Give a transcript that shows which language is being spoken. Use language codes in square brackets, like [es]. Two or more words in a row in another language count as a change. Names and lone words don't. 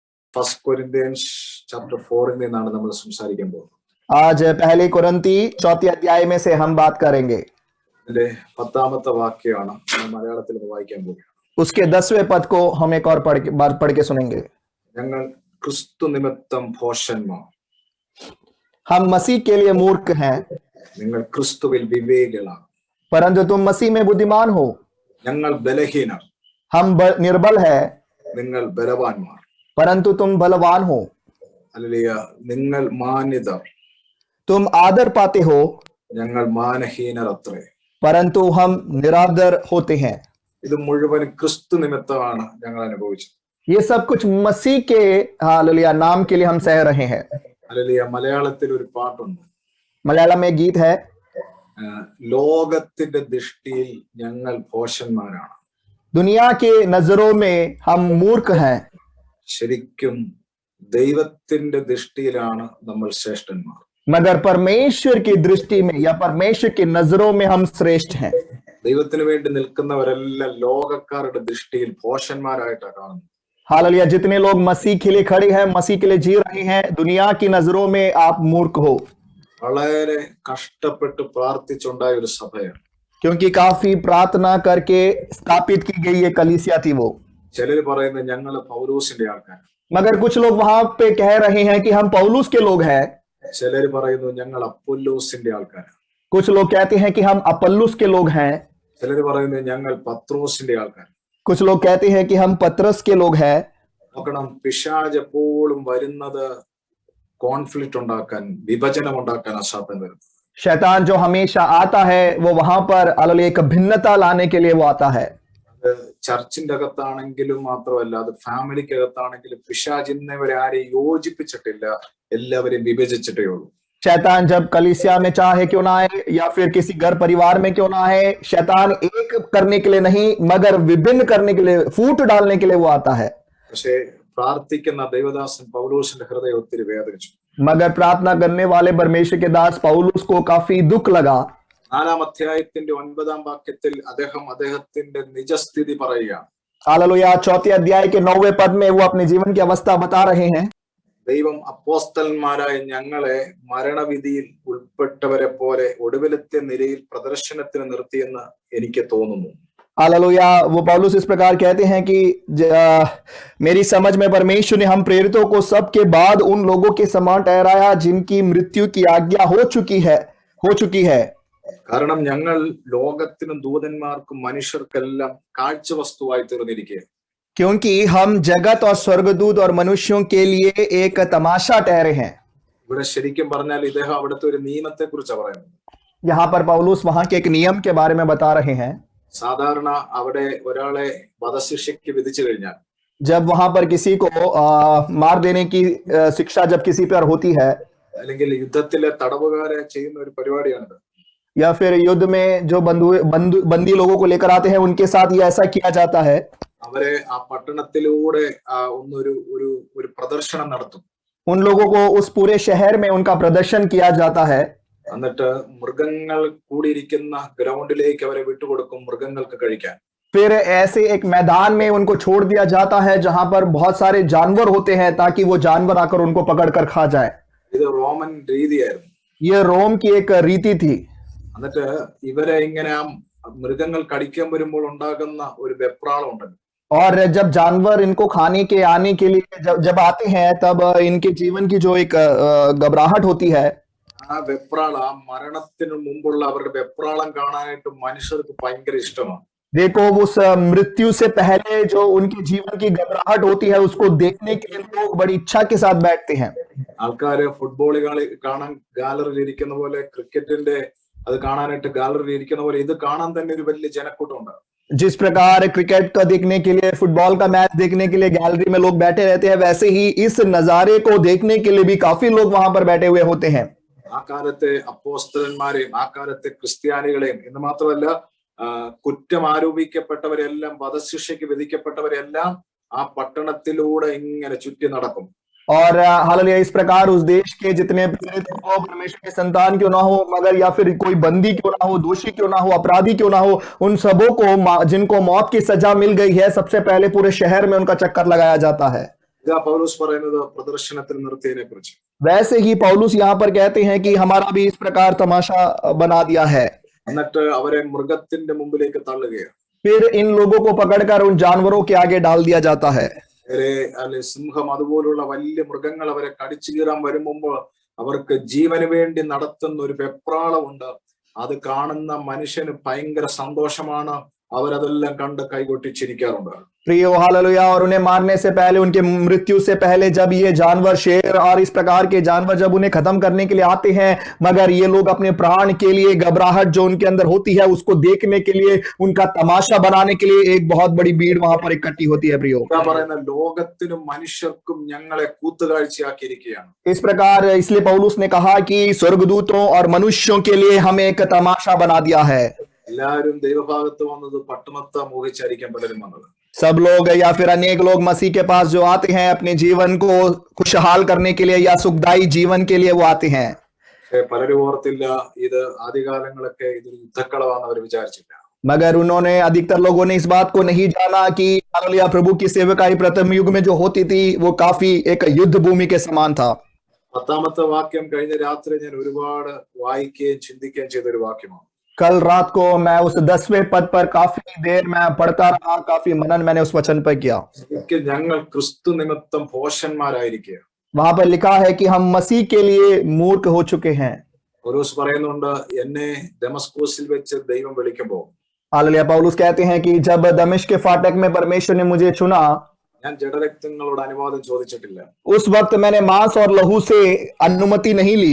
[ml] ഫസ്റ്റ് കൊരിന്ത്യൻസ് ചാപ്റ്റർ 4 നിന്നാണ് നമ്മൾ സംസാരിക്കാൻ പോകുന്നത്. [hi] आज पहले कुरिन्ती 4 अध्याय में से हम बात करेंगे. [ml] ഇതിന്റെ 10ാമത്തെ വാക്യമാണ് മലയാളത്തിൽ വായിക്കാൻ പോകുന്നത്. [hi] उसके 10वें पद को हम एक और पढ़ के सुनेंगे. [ml] ഞങ്ങൾ ക്രിസ്തു നിമിത്തം ഭോഷന്മാർ, [hi] हम मसीह के लिए मूर्ख हैं, [ml] നിങ്ങൾ ക്രിസ്തുവിൽ വിവേകികളാണ്. [hi] परंतु तुम मसीह में बुद्धिमान हो. [ml] ഞങ്ങൾ ബലഹീനർ, [hi] हम निर्बल है, [ml] നിങ്ങൾ ബലവാന്മാർ. [hi] परंतु तुम बलवान हो. [ml] ഹല്ലേലൂയ. നിങ്ങൾ മാന്യതർ, [hi] तुम आदर पाते हो, [ml] ഞങ്ങൾ മാനഹീനർ അത്രേ. [hi] परंतु हम निरादर होते हैं. [ml] ഇത് മുഴുവൻ ക്രിസ്തു നിമിത്തമാണ് ഞങ്ങൾ അനുഭവിച്ചത്. [hi] ये सब कुछ मसीह के हालेलुया नाम के लिए हम सह रहे हैं. [ml] ഹല്ലേലൂയ. മലയാളത്തിൽ ഒരു പാട്ടുണ്ട്. [hi] मलयालम में गीत है, [ml] ലോകത്തിന്റെ ദൃഷ്ടിയിൽ ഞങ്ങൾ ഭോഷന്മാരാണ്, [hi] दुनिया के नजरों में हम मूर्ख हैं, [ml] ശരിക്കും ദൈവത്തിന്റെ ദൃഷ്ടിയിലാണ് നമ്മൾ ശ്രേഷ്ഠന്മാർ. [hi] मगर परमेश्वर की दृष्टि में या परमेश्वर की नजरों में हम श्रेष्ठ हैं. [ml] ദൈവത്തിന് വേണ്ടി നിൽക്കുന്നവരെല്ലാം ലോകക്കാരുടെ ദൃഷ്ടിയിൽ ഭോഷന്മാരായിട്ടാണ് കാണുന്നത്. [hi] हालेलुया. जितने लोग मसीह के लिए खड़े हैं, मसीह के लिए जी रहे हैं, दुनिया की नजरों में आप मूर्ख हो. [ml] വളരെ കഷ്ടപ്പെട്ട് പ്രാർത്ഥിച്ചുണ്ടായ ഒരു സഭയാണ്. [hi] क्योंकि काफी प्रार्थना करके स्थापित की गई ये कलीसिया थी वो. [ml] ചിലര് പറയുന്നത് ഞങ്ങൾ പൗലോസിന്റെ ആൾക്കാർ, [hi] मगर कुछ लोग वहां पे कह रहे हैं कि हम पौलुस के लोग हैं. [ml] ചിലര് പറയുന്നു ഞങ്ങൾ അപ്പൊല്ലോസിന്റെ ആൾക്കാർ, [hi] कुछ लोग कहते हैं कि हम अपुल्लोस के लोग हैं. [ml] ചിലര് പറയുന്നത് ഞങ്ങൾ പത്രോസിന്റെ ആൾക്കാർ. [hi] कुछ लोग कहते हैं कि हम पतरस के लोग हैं. [ml] നോക്കണം, പിശാച് എപ്പോഴും വരുന്നത് കോൺഫ്ലിക്റ്റ് ഉണ്ടാക്കാൻ, വിഭജനം ഉണ്ടാക്കാൻ അസാധ്യം വരുന്നത്. [hi] शैतान जो हमेशा आता है वो वहां पर हालेलुया एक भिन्नता लाने के लिए वो आता है. [ml] അത് ചർച്ചിന്റെ അകത്താണെങ്കിലും മാത്രമല്ല, അത് ഫാമിലിക്ക് അകത്താണെങ്കിലും പിശാച് ഇന്നവരെ ആരെയും യോജിപ്പിച്ചിട്ടില്ല, എല്ലാവരെയും വിഭജിച്ചിട്ടേ ഉള്ളൂ. [hi] शैतान जब कलीसिया में चाहे क्यों ना आए या फिर किसी घर परिवार में क्यों ना आए, शैतान एक करने के लिए नहीं मगर विभिन्न करने के लिए, फूट डालने के लिए वो आता है. [ml] പക്ഷേ പ്രാർത്ഥിക്കുന്ന ദൈവദാസൻ പൗലോസിന്റെ ഹൃദയം ഒത്തിരി വേദനിച്ചു. [hi] मगर प्रार्थना करने वाले परमेश्वर के दास पौलुस को काफी दुख लगा. [ml] 4-ാം അധ്യായത്തിന്റെ 9-ാം വാക്യത്തിൽ അദ്ദേഹത്തിന്റെ നിജസ്ഥിതി പറയുകയാണ്. [hi] हालेलुया. 4 अध्याय के 9वें पद में वो अपने जीवन की अवस्था बता रहे हैं. [ml] ദൈവം അപ്പോസ്തലന്മാരായ ഞങ്ങളെ മരണവിധിയിൽ ഉൾപ്പെട്ടവരെ പോലെ ഒടുവിലത്തെ നിലയിൽ പ്രദർശനത്തിന് നിർത്തിയെന്ന് എനിക്ക് തോന്നുന്നു. [hi] हालेलुया. वो पौलुस इस प्रकार कहते हैं कि मेरी समझ में परमेश्वर ने हम प्रेरितों को सबके बाद उन लोगों के समान ठहराया जिनकी मृत्यु की आज्ञा हो चुकी है. [ml] കാരണം ഞങ്ങൾ ലോകത്തിനും ദൂതന്മാർക്കും മനുഷ്യർക്കെല്ലാം കാഴ്ചവസ്തുവായി തീർന്നിരിക്കുക. [hi] क्योंकि हम जगत और स्वर्गदूत और मनुष्यों के लिए एक तमाशा ठहरे हैं. [ml] ഇവിടെ ശരിക്കും പറഞ്ഞാൽ ഇദ്ദേഹം അവിടുത്തെ ഒരു നിയമത്തെ കുറിച്ച് പറയുന്നത്. [hi] यहाँ पर पौलुस वहां के एक नियम के बारे में बता रहे हैं. [ml] സാധാരണ അവിടെ ഒരാളെ വധശിക്ഷയ്ക്ക് വിധിച്ചു കഴിഞ്ഞാൽ, [hi] जब वहां पर किसी को मार देने की शिक्षा जब किसी पर होती है, [ml] അല്ലെങ്കിൽ യുദ്ധത്തിലെ തടവുകാരെ ചെയ്യുന്ന ഒരു പരിപാടിയാണിത്. [hi] या फिर युद्ध में जो बंदी लोगों को लेकर आते हैं उनके साथ ये ऐसा किया जाता है. [ml] അവരെ ആ പട്ടണത്തിലൂടെ ഒരു പ്രദർശനം നടത്തും. [hi] उन लोगों को उस पूरे शहर में उनका प्रदर्शन किया जाता है. [ml] എന്നിട്ട് മൃഗങ്ങൾ കൂടിയിരിക്കുന്ന ഗ്രൗണ്ടിലേക്ക് അവരെ വിട്ടുകൊടുക്കും മൃഗങ്ങൾക്ക് കഴിക്കാൻ. [hi] फिर ऐसे एक मैदान में उनको छोड़ दिया जाता है जहां पर बहुत सारे जानवर होते हैं ताकि वो जानवर आकर उनको पकड़कर खा जाए. [ml] ഇത് റോമൻ രീതിയായിരുന്നു. [hi] ये रोम की एक रीति थी. [ml] എന്നിട്ട് ഇവരെ ഇങ്ങനെ മൃഗങ്ങൾ കടിക്കാൻ വരുമ്പോൾ ഉണ്ടാകുന്ന ഒരു വെപ്രാളം ഉണ്ടല്ലോ. [hi] और जब जानवर इनको खाने के आने के लिए जब आते हैं तब इनके जीवन की जो एक घबराहट होती है, [ml] ആ വെപ്രാളം, മരണത്തിന് മുമ്പുള്ള അവരുടെ വെപ്രാളം കാണാനായിട്ട് മനുഷ്യർക്ക് ഭയങ്കര ഇഷ്ടമാണ്. [hi] देखो उस मृत्यु से पहले जो उनके जीवन की घबराहट होती है उसको देखने के लिए लोग बड़ी इच्छा के साथ बैठते हैं. [ml] ആൾക്കാര് ഫുട്ബോൾ കളി കാണാൻ ഗാലറിയിൽ ഇരിക്കുന്ന പോലെ, ക്രിക്കറ്റിന്റെ അത് കാണാനായിട്ട് ഗാലറിയിൽ ഇരിക്കുന്ന പോലെ ഇത് കാണാൻ തന്നെ ഒരു വലിയ ജനക്കൂട്ടം ഉണ്ട്. [hi] जिस प्रकार क्रिकेट का देखने के लिए, फुटबॉल का मैच देखने के लिए गैलरी में लोग बैठे रहते हैं, वैसे ही इस नजारे को देखने के लिए भी काफी लोग वहां पर बैठे हुए होते हैं. [ml] ആ കാലത്തെ അപ്പോസ്തലന്മാരെയും ആ കാലത്തെ ക്രിസ്ത്യാനികളെയും എന്ന് മാത്രമല്ല, കുറ്റം ആരോപിക്കപ്പെട്ടവരെല്ലാം, വധശിക്ഷയ്ക്ക് വിധിക്കപ്പെട്ടവരെല്ലാം ആ പട്ടണത്തിലൂടെ ഇങ്ങനെ ചുറ്റി നടക്കും. [hi] और हालेलुया. इस प्रकार उस देश के जितने प्रेरित हो, परमेश्वर के संतान क्यों ना हो, मगर या फिर कोई बंदी क्यों ना हो, दोषी क्यों ना हो, अपराधी क्यों ना हो, उन सबों को जिनको मौत की सजा मिल गई है, सबसे पहले पूरे शहर में उनका चक्कर लगाया जाता है. [ml] ഇതാ പൗലോസ് പറയുന്നത് പ്രദർശനത്തിൽ നിർത്തിയതിനെ കുറിച്ച്. [hi] वैसे ही पौलुस यहाँ पर कहते हैं कि हमारा भी इस प्रकार तमाशा बना दिया है। [ml] എന്നിട്ട് അവരെ മൃഗത്തിന്റെ മുമ്പിലേക്ക് തള്ളുകയാണ്. [hi] फिर इन लोगों को पकड़कर उन जानवरों के आगे डाल दिया जाता है। [ml] അല്ലെ സിംഹം അതുപോലുള്ള വലിയ മൃഗങ്ങൾ അവരെ കടിച്ചു കീറാൻ വരും മുമ്പ് അവർക്ക് ജീവന് വേണ്ടി നടത്തുന്ന ഒരു വെപ്രാളമുണ്ട്. അത് കാണുന്ന മനുഷ്യന് ഭയങ്കര സന്തോഷമാണ്. അവരതെല്ലാം കണ്ട് കൈകൊട്ടിച്ചിരിക്കാറുണ്ട്. [hi] प्रियो हालेलुया। और उन्हें मारने से पहले, उनके मृत्यु से पहले जब ये जानवर, शेर और इस प्रकार के जानवर जब उन्हें खत्म करने के लिए आते हैं, मगर ये लोग अपने प्राण के लिए घबराहट जो उनके अंदर होती है उसको देखने के लिए, उनका तमाशा बनाने के लिए एक बहुत बड़ी भीड़ वहां पर इकट्ठी होती है। प्रियो [ml] ലോകത്തിനും മനുഷ്യർക്കും ഞങ്ങളെ കൂത്തുകാഴ്ചയാക്കിയിരിക്കുകയാണ്. [hi] इस प्रकार इसलिए पौलुस ने कहा कि स्वर्गदूतों और मनुष्यों के लिए हमें एक तमाशा बना दिया है। [ml] എല്ലാവരും ദൈവഭാഗത്ത് വന്നത് പട്ടണത്തെ മോഹിച്ചായിരിക്കാൻ പലരും വന്നത്. [hi] सब लोग या फिर अनेक लोग मसीह के पास जो आते हैं अपने जीवन को खुशहाल करने के लिए या सुखदायी जीवन के लिए वो आते हैं। [ml] പലരും ഓർത്തില്ല ഇത് ആദ്യകാലങ്ങളൊക്കെ ഇതൊരു യുദ്ധക്കളമാണെന്ന് അവർ വിചാരിച്ചില്ല. [hi] मगर उन्होंने, अधिकतर लोगों ने इस बात को नहीं जाना कि हालेलुया, प्रभु की सेवकाई प्रथम युग में जो होती थी वो काफी एक युद्ध भूमि के समान था। [ml] 10ാമത്തെ വാക്യം കഴിഞ്ഞ രാത്രി ഞാൻ ഒരുപാട് വായിക്കുകയും ചിന്തിക്കുകയും ചെയ്തൊരു വാക്യമാണ്. [hi] कल रात को मैं उस 10वें पद पर काफी देर मैं पढ़ता रहा, काफी मनन मैंने उस वचन पर किया। [ml] ഞങ്ങൾ ക്രിസ്തു നിമിത്തം ഭോഷന്മാരായിരിക്കുക. [hi] वहां पर लिखा है कि हम मसीह के लिए मूर्ख हो चुके हैं। [ml] പൗലോസ് പറയുന്നുണ്ട് എന്നെ ദമസ്കോസിൽ വെച്ച് ദൈവം വിളിക്കുമ്പോൾ, [hi] हालेलुया, पौलुस कहते हैं कि जब दमिश्क के फाटक में परमेश्वर ने मुझे चुना, [ml] ഞാൻ ജഡരക്തങ്ങളോട് അനുവാദം ചോദിച്ചിട്ടില്ല. [hi] उस वक्त मैंने मांस और लहू से अनुमति नहीं ली।